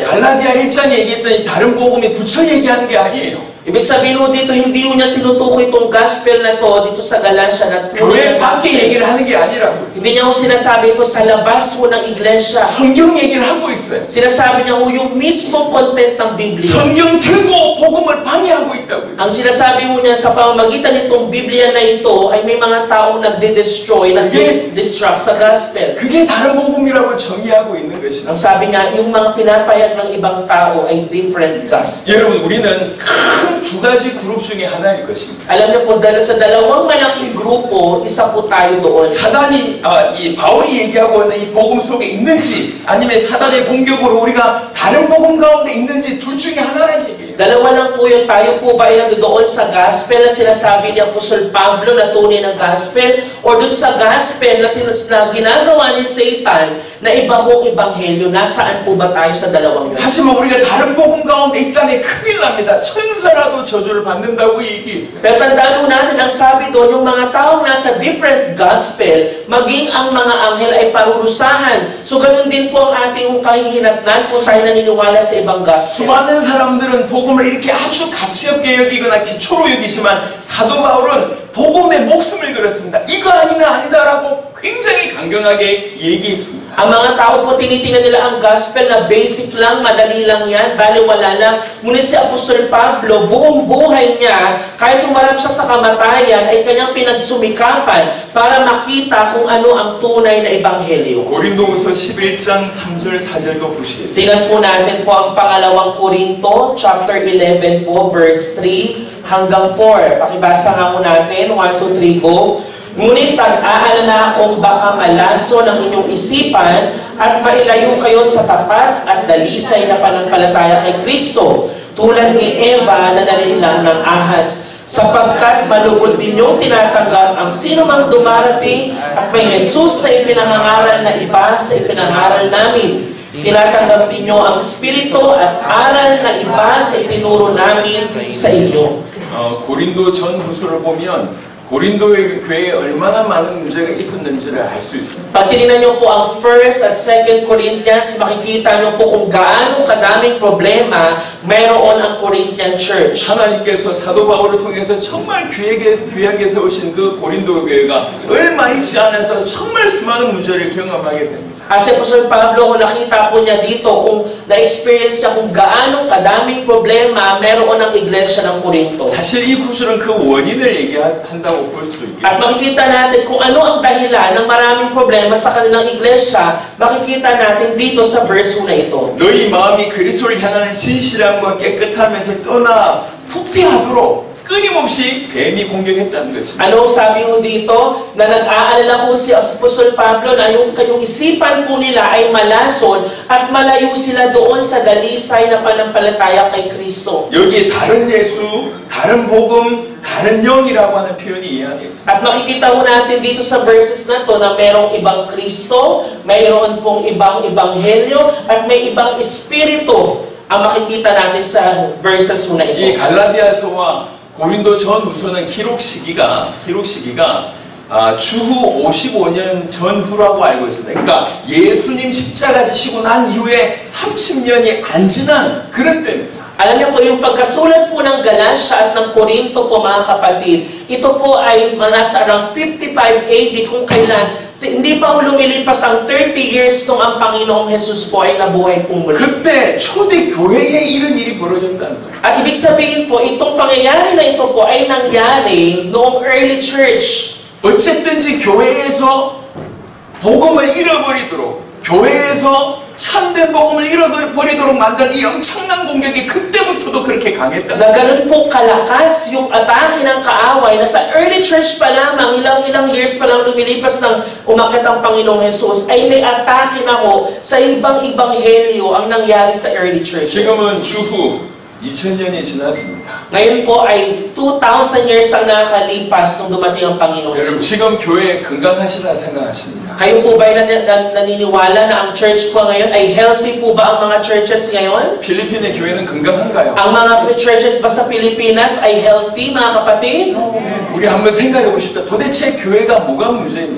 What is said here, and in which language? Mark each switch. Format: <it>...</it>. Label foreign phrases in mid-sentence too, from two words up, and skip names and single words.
<ko>갈라디아 1장에 얘기했더니 다른 복음에 붙여 얘기하는 게 아니에요.</ko> <tl>Ibig sabihin mo dito, hindi mo niya tinutukoy itong gospel na to dito sa Galatia na</tl> <ko>교회</ko> <tl>tunay na</tl> <ko>밖에</ko> <tl>gospel.</tl> <ko>얘기를 하는 게 아니라고.</ko> <tl>Hindi niya ko sinasabi ito sa labas mo ng iglesia.</tl> <ko>성경 얘기를 하고 있어요.</ko> <tl>Sinasabi niya po yung mismong content ng Biblia.</tl> <ko>성경 듣고 복음을 방해하고 있다고요.</ko> <tl>Ang sinasabi mo niya sa pamamagitan nitong Biblia na ito ay may mga taong nagde-destroy, nagde-destruct sa gospel.</tl> <ko>그게 다른 복음이라고 정의하고 있는 것이다.</ko> <tl>Ang sabi niya, yung mga pinapayag ng ibang tao ay</tl> <en>different gospel.</en> <ko>여러분, 우리는 큰 두 가지 그룹 중에 하나일 것입니다.</ko> <tl>Alam niyo po, sa dalawang malaking grupo, isa po tayo doon.</tl> <ko>사단이 이 바울이 얘기하고 있는 이 복음 속에 있는지 아니면 사단의 공격으로 우리가 다른 복음 가운데 있는지 둘 중에 하나라는 얘기예요.</ko> <tl>Dalawa lang po yun, tayo po ba ay nandoon sa gospel na sinasabi ni Apostol Pablo na tunay ng gospel o dun sa gospel na ginagawa ni Satan na iba hong ebanghelyo? Nasaan po ba tayo sa dalawang yun?</tl> <ko>하지만 우리가 다른 복음 가운데 있다면 큰일 납니다. 천사라도 저주를 받는다고 얘기했어요.</ko> <tl>Pero tandaan po natin, ang sabi doon, yung mga taong nasa</tl> <en>different gospel,</en> <tl>maging ang mga anghel ay parurusahan. So ganun din po ang ating kahihinatnan kung tayo naniniwala sa ibang gospel.</tl> <ko>수많은 사람들은 복음을 이렇게 아주 가치없게 여기거나 기초로 여기지만 사도 바울은 복음에 목숨을 걸었습니다. 이거 아니면 아니다라고 굉장히 강경하게 얘기했습니다.</ko> <tl>Ang mga tao po, tinitingnan nila ang gospel na basic lang, madali lang yan, baliwala lang. Ngunit si Apostol Pablo, buong buhay niya, kahit umarap siya sa kamatayan, ay kanyang pinagsumikapan para makita kung ano ang tunay na ebanghelyo.</tl> <ko>고린도후서 11장 3절 4절도 보시겠습니다.</ko> <tl>Tingnan po natin po ang pangalawang Korinto, chapter 11 po, verse 3 hanggang 4. Pakibasa nga po natin, 1, 2, 3 po. Ngunit pag-aalala akong baka malaso ng inyong isipan at mailayo kayo sa tapat at dalisay na panampalataya kay Kristo, tulad ni Eva na nalinlang ng ahas. Sapagkat malugod ninyong tinatanggap ang sino mang dumarating at may Jesus sa ipinangangaral na iba sa ipinangaral namin. Tinatanggap ninyo ang spirito at aral na iba sa itinuro namin sa inyo.</tl> <ko>고린도 전후서를 보면 고린도의 교회에 얼마나 많은 문제가 있었는지를 알 수 있습니다.</ko> <tl>Pag tinignan niyo po ang 1st at 2nd Corinthians, makikita niyo po kung gaano kadaming problema meron ang</tl> <en>Corinthian church.</en> <ko>하나님께서 사도 바울을 통해서 정말 귀하게 세우신 그 고린도 교회가 얼마 있지 않아서 정말 수많은 문제를 경험하게 됩니다.</ko> <tl>At si Apostol Pablo, kung nakita po niya dito, kung na-experience niya kung gaano kadaming problema meron ang iglesia ng Corinto.</tl> <ko>사실 이 구절은 그 원인을 얘기한다고 볼 수도 있겠습니다.</ko> <tl>At makikita natin kung ano ang dahilan ng maraming problema sa kanilang iglesia, makikita natin dito sa verse 1 na ito.</tl> <ko>너희 마음이 그리스도를 향하는 진실함과 깨끗함에서 떠나 부패하도록 끊임없이 뱀이 공격했다는 것입니다.</ko> <tl>Ano sabi mo dito? Na nag-aalala ko si Apostol Pablo na yung isipan po nila ay malason at malayo sila doon sa dalisay na panampalataya kay Kristo.</tl> <ko>여기에 다른 예수, 다른 복음, 다른 영이라고 하는 표현이 이해하겠습니다.</ko> <tl>At makikita mo natin dito sa verses na to na merong ibang Kristo, mayroon pong ibang ebanghelyo, at may ibang espiritu ang makikita natin sa verses na</tl> <ko>이</ko> <tl>ito.</tl> <ko>갈라디아서와 고린도 전후서는 기록 시기가 주후 55년 전후라고 알고 있습니다. 그러니까 예수님 십자가 지시고 난 이후에 30년이 안 지난 그런 때입니다.</ko> <tl>Alam niyo po, yung pagkasulat po ng Galatia at ng Korinto po mga kapatid, ito po ay nasa around 55 AD kung kailan, hindi pa lumilipas ang 30 years nung ang Panginoong Jesus po ay nabuhay pong muli.</tl> <ko>그때 초대 교회에 이런 일이 벌어졌다는 거예요.</ko> <tl>At ibig sabihin po, itong pangyayari na ito po ay nangyari noong</tl> <en>early church.</en> <ko>어쨌든지 교회에서 복음을 잃어버리도록, 교회에서 참된 복음을 잃어버리도록 만든 이 엄청난 공격이 그때부터도 그렇게 강했다.</ko> <tl>Na ganun po kalakas yung atake ng kaaway na sa</tl> <en>early church</en> <tl>pa lamang, ilang years pa lang lumilipas ng umakyat ang Panginoong Jesus, ay may atake na ho sa ibang ebanghelyo ang nangyari sa</tl> <en>early churches.</en> <ko>지금은 주후 2000년이 지났습니다.</ko> <tl>Ngayon po ay 2,000 years ang nakakalipas nung dumating ang Panginoon</tl> <ko>여러분</ko> <tl>Jesus.</tl> <ko>지금 교회 건강하시다 생각하십니까?</ko> <tl>Kayo po ba ay naniniwala na ang church po ngayon ay healthy po ba ang mga churches ngayon?</tl> <ko>필리핀의 교회는 건강한가요?</ko> <tl>Ang mga churches ba sa Pilipinas ay healthy, mga kapatid?</tl> <ko>우리 한번 생각해 봅시다. 도대체 교회가 뭐가 문제입니까?</ko>